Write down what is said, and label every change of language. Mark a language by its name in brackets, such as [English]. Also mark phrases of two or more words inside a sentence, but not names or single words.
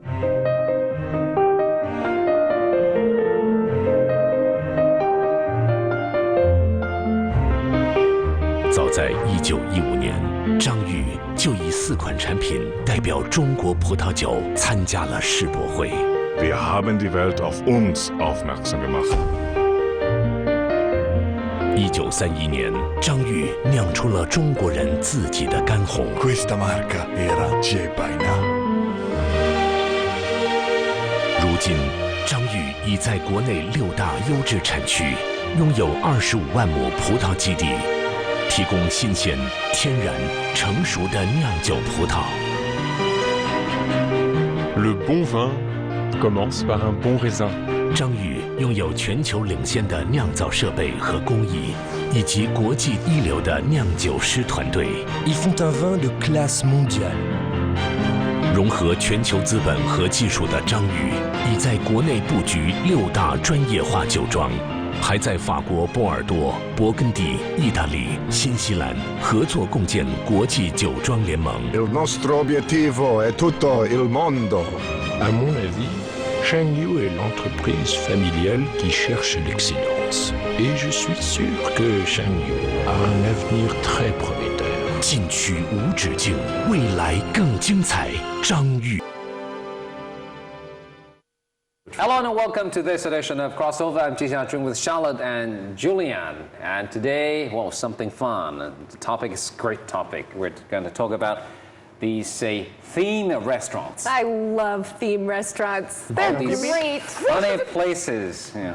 [Chinese] 早在1915年，张裕就以4款产品代表中国葡萄酒参加了世博会。 [German] Wir haben die Welt auf uns aufmerksam gemacht. [Chinese] 1931 年，张裕酿出了中国人自己的干红。 [Italian] Questa marca era Cepaina. [Chinese] 如今，张裕已在国内6大优质产区，拥有25万亩葡萄基地，提供新鲜、天然、成熟的酿酒葡萄。 [French] Le bon vin commence par un bon raisin。 [Chinese] 张裕拥有全球领先的酿造设备和工艺，以及国际一流的酿酒师团队。 [French] Ils font un vin de classe mondiale。 [Chinese] 融合全球资本和技术的张裕，已在国内布局6大专业化酒庄。还在法国波尔多、勃艮第、意大利、新西兰合作共建国际酒庄联盟。 [Italian] Il nostro obiettivo è tutto il mondo. [French] À mon avis, Shangyu est l'entreprise familiale qui cherche l'excellence. Et je suis sûr que Shangyu a un avenir très prometteur. [Chinese] 进取无止境，未来更精彩。张裕。 [English] Hello and welcome to this edition of Crossover. I'm Jishan with Charlotte and Julian. And today, well, something fun. The topic is a great topic. We're going to talk about these, say, theme restaurants. I love theme restaurants. They're great. Funny places. Yeah.